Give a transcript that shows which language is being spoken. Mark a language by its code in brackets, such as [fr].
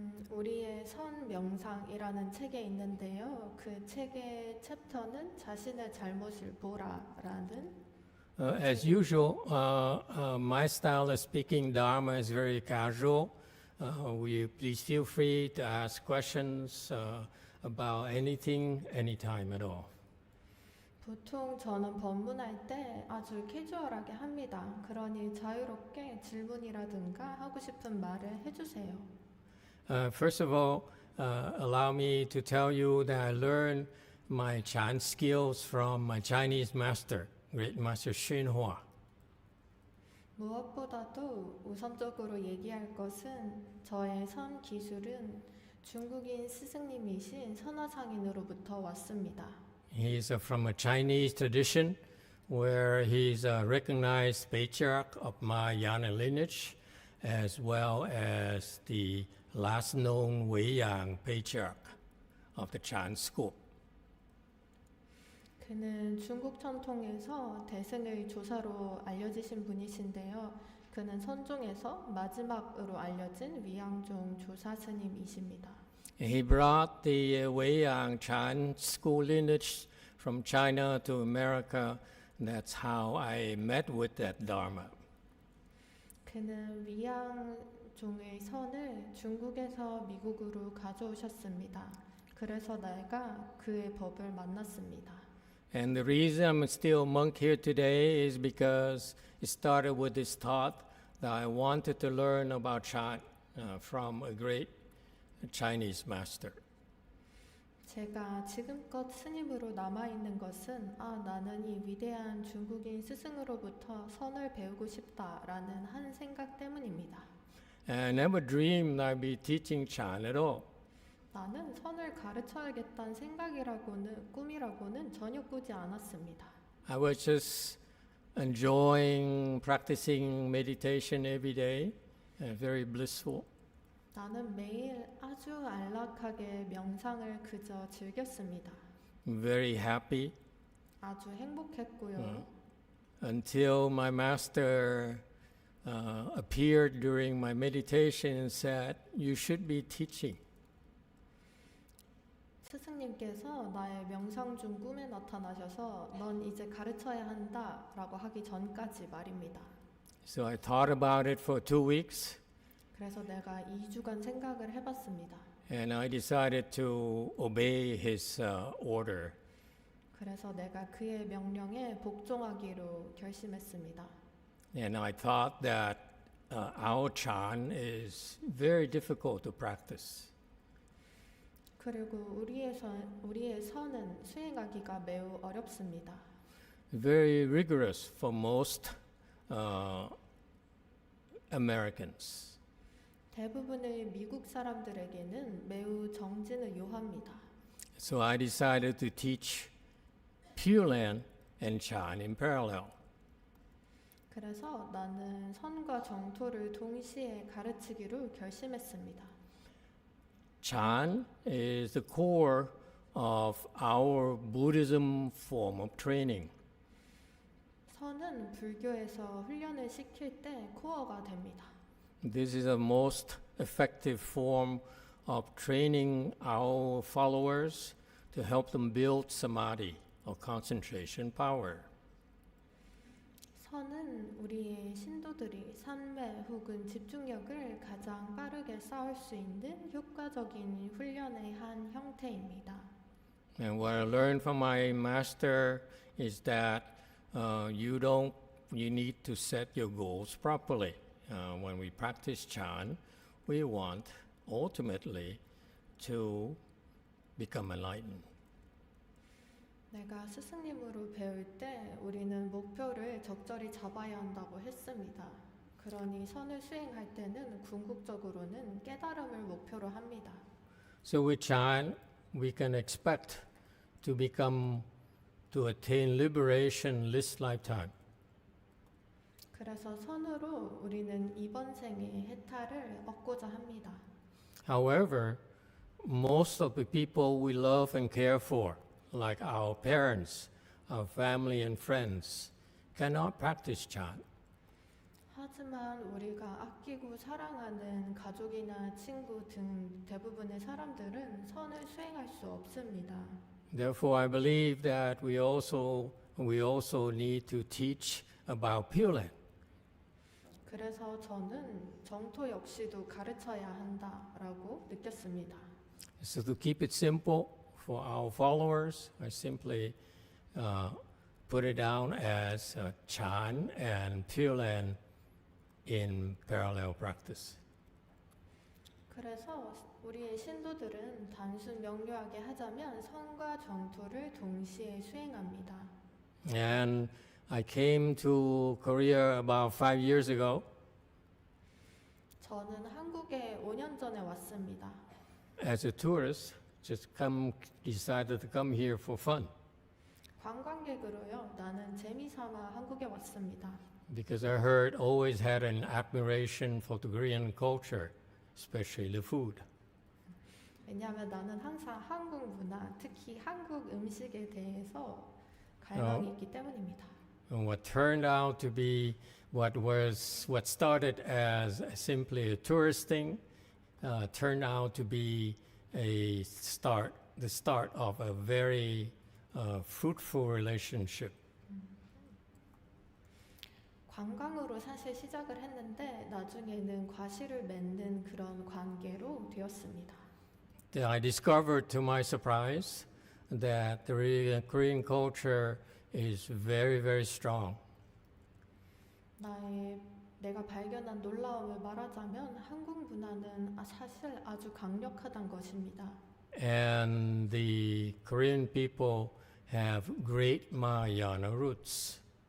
[ko] 우리의 선 명상이라는 책에 있는데요. 그 책의 챕터는 자신의 잘못을 보라라는. [en] As usual, my style of speaking Dharma is very casual. Will you please feel free to ask questions about anything, anytime at all. [ko] 보통 저는 법문할 때 아주 캐주얼하게 합니다. 그러니 자유롭게 질문이라든가 하고 싶은 말을 해주세요. [en] First of all, allow me to tell you that I learned my Chan skills from my Chinese master, Great Master Xinhua. [ko] 무엇보다도 우선적으로 얘기할 것은 저의 선 기술은 중국인 스승님이신 선화상인으로부터 왔습니다. [en] He's from a Chinese tradition where he's a recognized patriarch of my Yana lineage, as well as the last known Weiyang patriarch of the Chan school. [ko] 그는 중국 전통에서 대승의 조사로 알려지신 분이신데요. 그는 선종에서 마지막으로 알려진 위양종 조사 스님이십니다. [en] He brought the Weiyang Chan school lineage from China to America. That's how I met with that Dharma. [ko] 그는 위양종의 선을 중국에서 미국으로 가져오셨습니다. 그래서 내가 그의 법을 만났습니다. [en] And the reason I'm still a monk here today is because it started with this thought that I wanted to learn about Chan from a great Chinese master. [ko] 제가 지금껏 스님으로 남아있는 것은 나는 이 위대한 중국인 스승으로부터 선을 배우고 싶다라는 한 생각 때문입니다. [en] And I never dreamed I'd be teaching Chan at all. [ko] 나는 선을 가르쳐야겠다는 꿈이라고는 전혀 꾸지 않았습니다. [en] I was just enjoying practicing meditation every day, and very blissful. [ko] 나는 매일 아주 안락하게 명상을 그저 즐겼습니다. [en] Very happy. [ko] 아주 행복했고요. [en] Until my master appeared during my meditation and said, "You should be teaching." [ko] 스승님께서 나의 명상 중 꿈에 나타나셔서 넌 이제 가르쳐야 한다라고 하기 전까지 말입니다. [en] So I thought about it for 2 weeks. [ko] 그래서 내가 2주간 생각을 해봤습니다. [en] And I decided to obey his order. [ko] 그래서 내가 그의 명령에 복종하기로 결심했습니다. [en] And I thought that our Chan is very difficult to practice. [ko] 그리고 우리의 선은 수행하기가 매우 어렵습니다. [en] very rigorous for most Americans. [ko] 대부분의 미국 사람들에게는 매우 정진을 요합니다. [en] So I decided to teach Pure Land and Chan in parallel. [ko] 그래서 나는 선과 정토를 동시에 가르치기로 결심했습니다. [en] Chan is the core of our Buddhism form of training. [ko] 선은 불교에서 훈련을 시킬 때 코어가 됩니다. [en] This is the most effective form of training our followers to help them build samadhi or concentration power. [ko] 선은 우리의 신도들이 산매 혹은 집중력을 가장 빠르게 쌓을 수 있는 효과적인 훈련의 한 형태입니다. [en] And what I learned from my master is that you need to set your goals properly. When we practice Chan, we want ultimately to become enlightened. [ko] 내가 스승님으로 배울 때 우리는 목표를 적절히 잡아야 한다고 했습니다. 그러니 선을 수행할 때는 궁극적으로는 깨달음을 목표로 합니다. [en] So with Chan, we can expect to attain liberation this lifetime. [ko] 그래서 선으로 우리는 이번 생에 해탈을 얻고자 합니다. [en] However, most of the people we love and care for, like our parents, our family and friends, cannot practice Chan. [ko] 하지만 우리가 아끼고 사랑하는 가족이나 친구 등 대부분의 사람들은 선을 수행할 수 없습니다. [en] Therefore, I believe that we also need to teach about Pure Land. [ko] 그래서 저는 정토 역시도 가르쳐야 한다라고 느꼈습니다. [en] So to keep it simple for our followers, I simply put it down as Chan and Pure Land in parallel practice. [ko] 그래서 우리의 신도들은 단순 명료하게 하자면 선과 정토를 동시에 수행합니다. [en] And I came to Korea about 5 years ago. [ko] 저는 한국에 5년 전에 왔습니다. [en] As a tourist, decided to come here for fun [ko] 관광객으로요. 나는 재미삼아 한국에 왔습니다. [en] because I heard always had an admiration for the Korean culture, especially the food. [ko] 왜냐하면 나는 항상 한국 문화, 특히 한국 음식에 대해서 갈망이 있기 때문입니다. [en] And what turned out to be what started as simply a tourist thing turned out to be the start of a very fruitful relationship. [ko] 관광으로 사실 시작을 했는데 나중에는 과실을 맺는 그런 관계로 되었습니다. [en] I discovered to my surprise that the Korean culture is very, very strong. [ko] 내가 발견한 놀라움을 말하자면 한국 문화는 사실 아주 강력하다는 것입니다. [en] And the Korean people have great Mahayana roots.